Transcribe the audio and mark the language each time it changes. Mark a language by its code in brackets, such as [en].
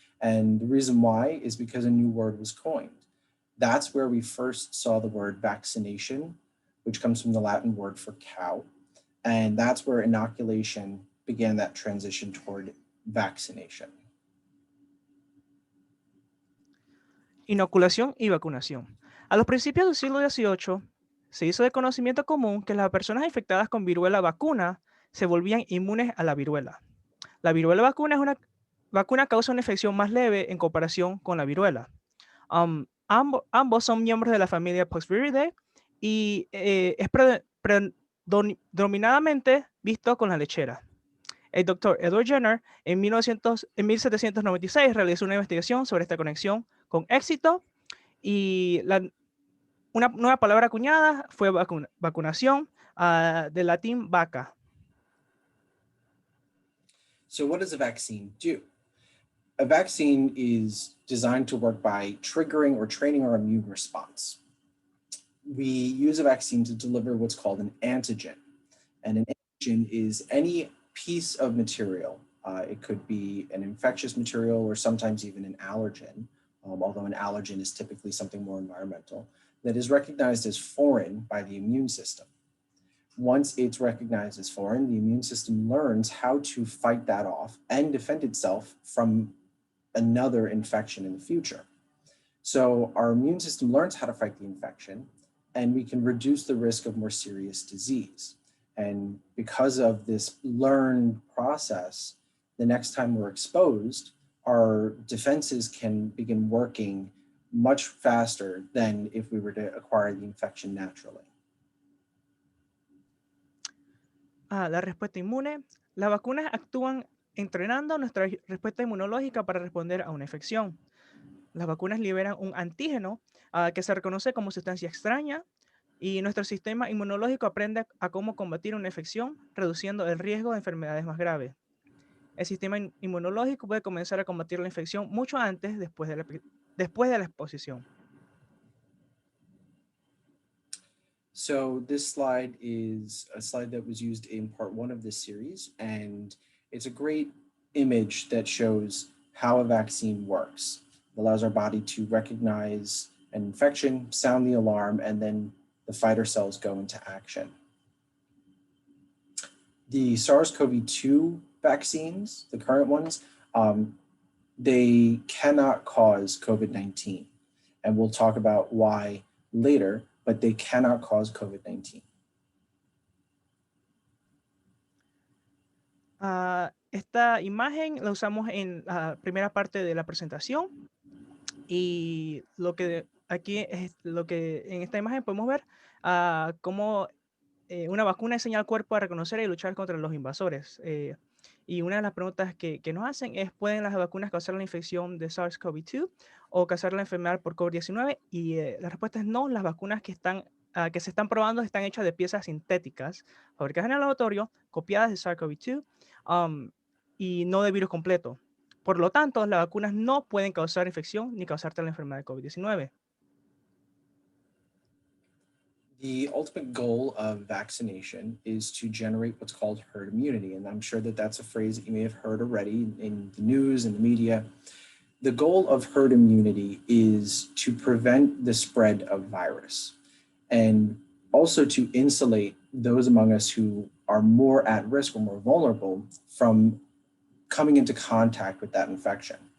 [en] And the reason why is because a new word was coined. That's where we first saw the word vaccination, which comes from the Latin word for cow. And that's where inoculation began that transition toward vaccination. [es] Inoculación y vacunación. A los principios del siglo XVIII, se hizo de conocimiento común que las personas infectadas con viruela vacuna se volvían inmunes a la viruela. La viruela vacuna es una vacuna causa una infección más leve en comparación con la viruela. Ambos son miembros de la familia Poxviridae y es predominantemente visto con la lechera. El doctor Edward Jenner en 1796 realizó una investigación sobre esta conexión con éxito y una nueva palabra acuñada fue vacunación, del latín vaca. [en] So what does a vaccine do? A vaccine is designed to work by triggering or training our immune response. We use a vaccine to deliver what's called an antigen. And an antigen is any piece of material. It could be an infectious material or sometimes even an allergen, although an allergen is typically something more environmental, that is recognized as foreign by the immune system. Once it's recognized as foreign, the immune system learns how to fight that off and defend itself from another infection in the future. So our immune system learns how to fight the infection, and we can reduce the risk of more serious disease. And because of this learned process, the next time we're exposed, our defenses can begin working much faster than if we were to acquire the infection naturally. [es] La respuesta inmune. Las vacunas actúan entrenando nuestra respuesta inmunológica para responder a una infección. Las vacunas liberan un antígeno que se reconoce como sustancia extraña y nuestro sistema inmunológico aprende a cómo combatir una infección, reduciendo el riesgo de enfermedades más graves. El sistema inmunológico puede comenzar a combatir la infección mucho antes, después de la exposición. [en] So this slide is a slide that was used in part 1 of this series, and it's a great image that shows how a vaccine works. It allows our body to recognize an infection, sound the alarm, and then the fighter cells go into action. The SARS-CoV-2 vaccines, the current ones, they cannot cause COVID-19. And we'll talk about why later, but they cannot cause COVID-19. [es] Esta imagen la usamos en la primera parte de la presentación y lo que aquí es lo que en esta imagen podemos ver cómo una vacuna enseña al cuerpo a reconocer y luchar contra los invasores. Y una de las preguntas que nos hacen es, ¿pueden las vacunas causar la infección de SARS-CoV-2 o causar la enfermedad por COVID-19? Y la respuesta es no, las vacunas que están que se están probando están hechas de piezas sintéticas fabricadas en el laboratorio, copiadas de SARS-CoV-2 y no de virus completo. Por lo tanto, las vacunas no pueden causar infección ni causarte la enfermedad de COVID-19. [en] The ultimate goal of vaccination is to generate what's called herd immunity. And I'm sure that that's a phrase that you may have heard already in the news and the media. The goal of herd immunity is to prevent the spread of virus and also to insulate those among us who are more at risk or more vulnerable from coming into contact with that infection.